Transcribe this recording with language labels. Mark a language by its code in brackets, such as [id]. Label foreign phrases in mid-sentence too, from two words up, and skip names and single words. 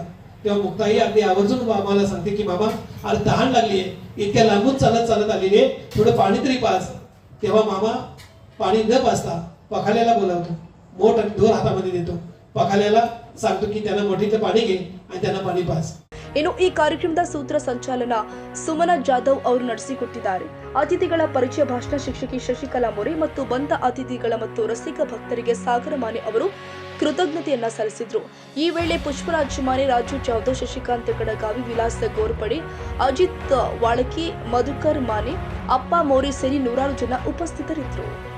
[mr] तेव्हा मुक्ताई अगदी आवर्जून मामाला सांगते की मामा, अरे तहान लागली आहे, इतक्या लांबून चालत चालत आलेली आहे, थोडं पाणी तरी पाज. तेव्हा मामा पाणी न पाजता पखाल्याला बोलावतो, मोठ आणि ढोर हातामध्ये देतो, पखाल्याला सांगतो की त्यांना मोठीचं पाणी घे आणि त्यांना पाणी पाज. [kn] ಇನ್ನು ಈ ಕಾರ್ಯಕ್ರಮದ ಸೂತ್ರ ಸಂಚಾಲನ ಸುಮನ ಜಾಧವ್ ಅವರು ನಡೆಸಿಕೊಟ್ಟಿದ್ದಾರೆ. ಅತಿಥಿಗಳ ಪರಿಚಯ ಭಾಷಣ ಶಿಕ್ಷಕಿ ಶಶಿಕಲಾ ಮೊರೆ ಮತ್ತು ಬಂದ ಅತಿಥಿಗಳ ಮತ್ತು ರಸಿಕ ಭಕ್ತರಿಗೆ ಸಾಗರ ಮಾನೆ ಅವರು ಕೃತಜ್ಞತೆಯನ್ನ ಸಲ್ಲಿಸಿದರು. ಈ ವೇಳೆ ಪುಷ್ಪರಾಜ್ ಮಾನೆ, ರಾಜು ಜಾಧವ್, ಶಶಿಕಾಂತ್ ಕಡಗಾವಿ, ವಿಲಾಸ್ ಗೋರ್ಪಡೆ, ಅಜಿತ್ ವಾಳಕಿ, ಮಧುಕರ್ ಮಾನೆ, ಅಪ್ಪ ಮೋರೆ ಸೇರಿ ನೂರಾರು ಜನ ಉಪಸ್ಥಿತರಿದ್ದರು.